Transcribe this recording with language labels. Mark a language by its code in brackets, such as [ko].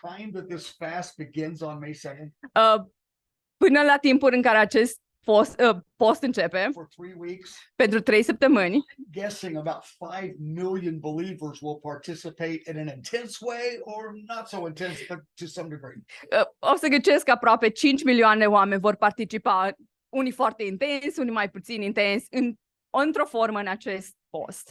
[en] time that this fast begins on May 7th [ro] până la timpul în care acest post începe, [en] for 3 weeks, [ro] pentru 3 săptămâni, [en] guessing about 5 million believers will participate in an intense way or not so intense, but to some degree. [ro] o să ghicesc că aproape 5 milioane de oameni vor participa, unii foarte intens, unii mai puțin intens, într-o formă în acest post.